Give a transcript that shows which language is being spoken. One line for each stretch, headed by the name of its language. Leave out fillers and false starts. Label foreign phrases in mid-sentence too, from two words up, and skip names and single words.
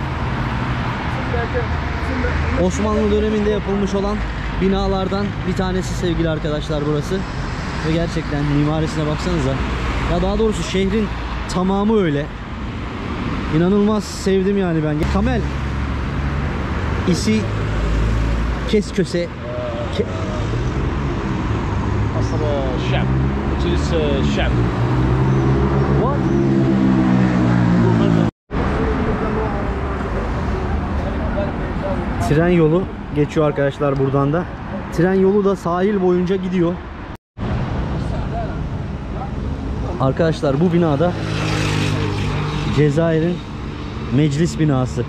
Turkish: Osmanlı döneminde yapılmış olan binalardan bir tanesi sevgili arkadaşlar burası. Ve gerçekten mimarisine baksanıza. Ya daha doğrusu şehrin tamamı öyle. İnanılmaz sevdim yani ben. Kamel. İsi kes köse.
Arabic: أصل الشعب مجلس الشعب.
Turkish: What? Tren yolu geçiyor arkadaşlar buradan da. Tren yolu da sahil boyunca gidiyor. Arkadaşlar bu binada Cezayir'in meclis binası.